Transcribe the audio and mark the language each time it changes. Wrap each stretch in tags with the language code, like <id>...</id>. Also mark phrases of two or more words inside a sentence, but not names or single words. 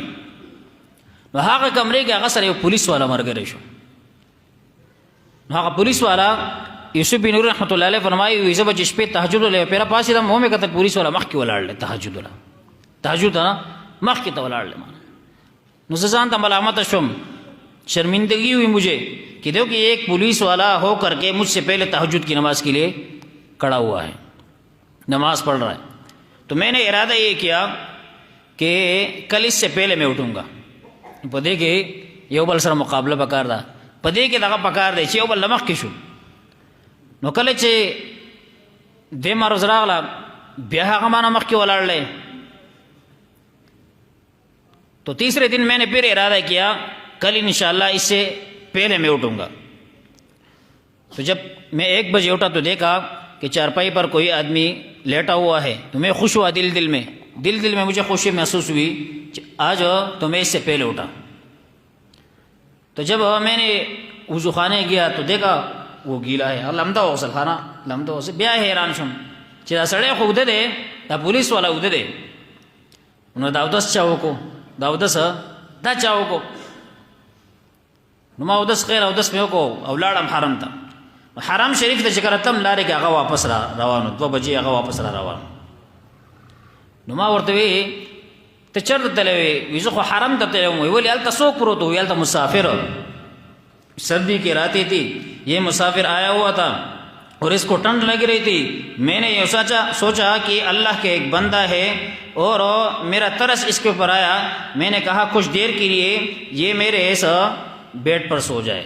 <ps>نو هغه کمرې کې هغه سره یو پولیس والا ملګری شو. نو هغه پولیس والا یوسف بن نوری رحمت الله علیه فرمایي وي زه به چې شپې تهجد ولی پیره پاڅېدم ومې کتل پولیس والا مخکې ولاړ دی تهجد ولا تهجد نه مخکې ته ولاړ دی. نو زه ځان ته ملامت شوم،</ps> <ur>شرمندگی ہوئی مجھے کہ دیکھو کہ ایک پولیس والا ہو کر کے مجھ سے پہلے تہجد کی نماز کے لیے کھڑا ہوا ہے، نماز پڑھ رہا ہے. تو میں نے ارادہ یہ کیا کہ کل اس سے پہلے میں اٹھوں گا.</ur> <ps>پدے کے یو بل سره مقابله پکار دا، پدې کې دغه پکار دی چې یو بل مخکې شو. نو کله چې دې ما روز راغله بیا هغه مانه مخکې ولاړلی.</ps> <ur>تو تیسرے دن میں نے پھر ارادہ کیا کل انشاءاللہ اس سے پہلے میں اٹھوں گا. تو جب میں 1 بجے اٹھا تو دیکھا کہ چارپائی پر کوئی آدمی لیٹا ہوا ہے. تو میں خوش ہوا دل میں مجھے خوشی محسوس ہوئی آج تو میں اس سے پہلے اٹھا. تو جب میں نے وضو خانے گیا تو دیکھا وہ گیلا ہے، لمدہ ہو غسل خانہ لمدہ ہو</ur> <ps>بیا حیران شم چې دا سړی خو اوده دی، دا پولیس والا اوده دی. نو دا اودس چا وکړو، دا اودس دا چا وکړو. نو ما اودس خیر اودس مې وکړو او لاړم حرم ته. حرم شریف ته چې کله تم لارې کې هغه واپس را روانو 2 بجې هغه واپس را روانو. نو ما ورته وی ته چېرته تللی وی؟ وی زه خو حرم ته تللی وم. ولې هلته څوک پروت و؟ هلته مسافر،</ps> <ur>سردی کی راتیں تھی، یہ مسافر آیا ہوا تھا اور اس کو ٹھنڈ لگ رہی تھی. میں نے یہ سوچا کہ اللہ کے ایک بندہ ہے اور میرا ترس اس کے اوپر آیا. میں نے کہا کچھ دیر کے لیے یہ میرے ایسا بیڈ پر سو جائے.</ur>